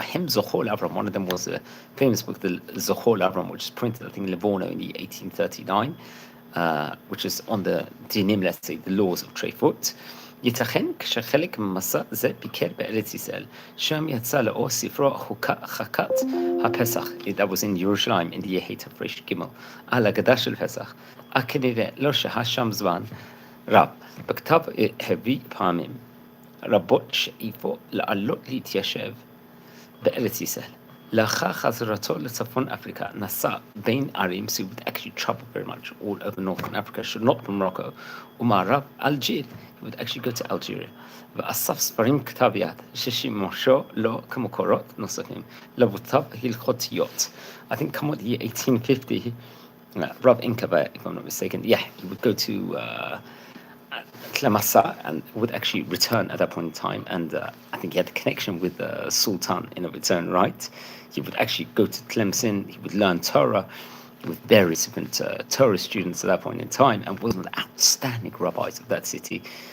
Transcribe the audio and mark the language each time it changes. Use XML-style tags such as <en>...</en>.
<en>By him, Zochol Avram, one of them was a famous book, the Zochol Avram, which is printed, I think, in Livorno in the 1839, which is on the dinim, let's say, the laws of Treifut.</en> <he>ייתכן כשחלק ממסע זה ביקר בארץ ישראל, שם יצא לאור ספרו חקת הפסח,</he> <en>that was in Yerushalayim</en> <he>in the year תר"ג, על הגדה של פסח, כנראה לא שהה שם זמן רב, בכתב הביא פעמים רבות שאיפו לעלות להתיישב בארץ ישראל. לאחר חזרתו לצפון אפריקה, נסע בין ערים,</he> <en>so he would actually travel very much all over northern Africa, should not from Morocco,</en> <he>ומערב אלג'יר,</he> <en>he would actually go to Algeria.</en> <he>ואסף ספרים כתב יד, ששימשו לו כמקורות נוספים, לבותיו הלכותיות.</he> <en>I think come the year 1850, Rav Enkabeh, if I'm not mistaken, he would go to Tlemasa and would actually return at that point in time, and I think he had a connection with the Sultan in of its own right. He would actually go to Tlemcen, he would learn Torah with various different Torah students at that point in time, and was one of the outstanding rabbis of that city.</en>